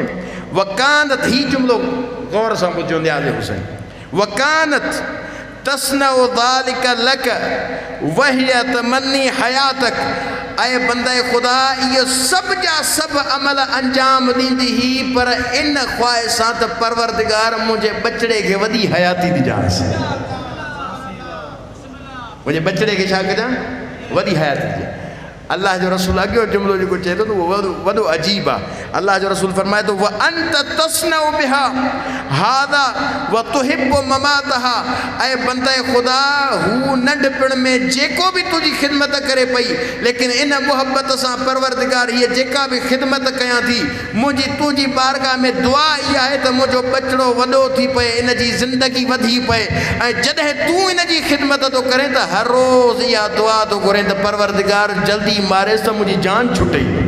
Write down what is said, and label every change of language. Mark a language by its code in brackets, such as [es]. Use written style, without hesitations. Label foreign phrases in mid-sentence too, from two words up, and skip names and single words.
[sd] वकानत, ही जुमिलो गौर सां ॿुधो न्याज़ हुसैन, [ar] وكانت تصنع ذلك لك وهي تتمنى حياتك, [sd] ऐं बंदे ख़ुदा इहो सभु जा सभु अमल अंजाम ॾींदी हुई, पर इन ख़्वाहिश सां त परवरदिगार मुंहिंजे बचड़े खे वॾी हयाती ॾिजांसि, मुंहिंजे बचड़े खे छा कजां, वॾी हयाती ॾिजां। अल्लाह जो रसूल अॻियो जुमिलो जेको चए थो त उहो वॾो अजीब आहे। अल्लाह जो रसूल फरमाए थो [ar] وأنت تصنع بها هذا وتحب مماتها, [sd] ऐं बंदे ख़ुदा हू नंढपिण में जेको बि तुंहिंजी ख़िदमत करे पई, लेकिन इन मुहबत सां परवरदिगार हीअ जेका बि ख़िदमत कयां थी, मुंहिंजी तुंहिंजी बारगाह में दुआ इहा आहे त मुंहिंजो बचड़ो वॾो थी पए, इन जी ज़िंदगी वधी पए, ऐं जॾहिं तूं इन जी ख़िदमत थो करें त हर रोज़ इहा दुआ थो घुरें त परवरदिगार जल्दी मारेसि त मुंहिंजी जान छुटे।